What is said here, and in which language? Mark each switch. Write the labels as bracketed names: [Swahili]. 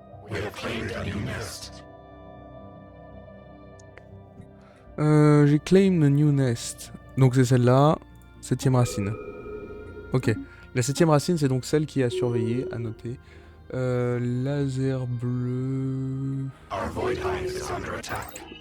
[English] We have claimed a new nest. [French] J'ai [English] claim the new nest. [French] Donc c'est celle-là, 7ème racine. Ok. La 7ème racine, c'est donc celle qui est à surveiller, à noter. Laser bleu... [English] Our void hive is under attack.